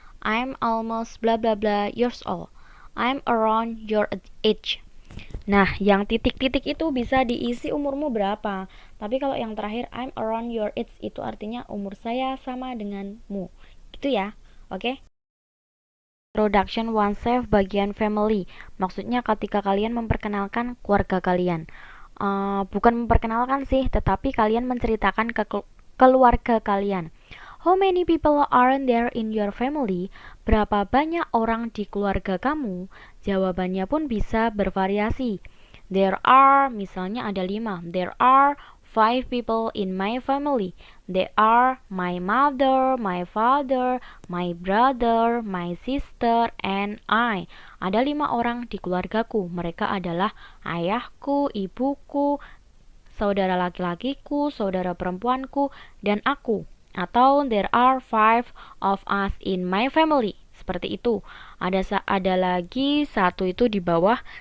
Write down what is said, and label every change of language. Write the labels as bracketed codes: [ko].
[en] I'm almost bla bla bla years old. I'm around your age. [id] Nah, yang titik-titik itu bisa diisi umurmu berapa. Tapi kalau yang terakhir [en] I'm around your age [id] itu artinya umur saya sama denganmu. Gitu ya. Oke? Introduction oneself bagian family. Maksudnya ketika kalian memperkenalkan keluarga kalian. Bukan memperkenalkan sih, tetapi kalian menceritakan ke keluarga kalian. [en] How many people are there in your family? [id] Berapa banyak orang di keluarga kamu? Jawabannya pun bisa bervariasi. [en] There are, [id] misalnya ada 5. [en] There are 5 people in my family. They are my mother, my father, my brother, my sister, and I. [id] Ada 5 orang di keluargaku. Mereka adalah ayahku, ibuku, saudara laki-lakiku, saudara perempuanku, dan aku. Atau [en] there are 5 of us in my family. [id] Seperti itu. Ada lagi satu itu di bawah